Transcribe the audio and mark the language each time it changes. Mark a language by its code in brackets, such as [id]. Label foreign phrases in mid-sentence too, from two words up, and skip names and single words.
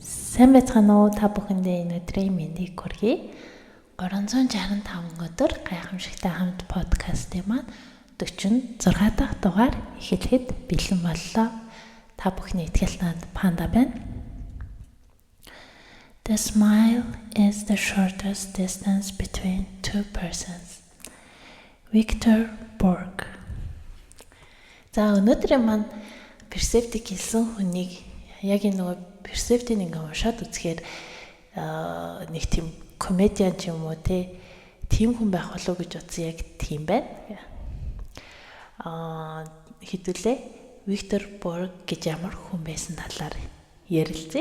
[mn] Сайн байцгаана уу? Та бүхэндээ энэ өдрийн мэндийг хүргэе. 365 өдөр гайхамшигтай хамт подкастын маань 46 дахь дугаар эхлэхэд бэлэн боллоо. Та бүхний итгэлтанд Панда байна. [en] The smile is the shortest distance between two persons. [mn] Victor Borg. За өнөөдрийн маань персептик хэлсэн хүнийг яг энэ нөгөө персептийг ингээ уншаад үзэхээр нэг тийм комедиан ч юм уу тийм хүн байх болов уу гэж утсан яг тийм байна. Хэдүүлээ Виктор Борг гэж ямар хүн байсан талаар ярилцъя.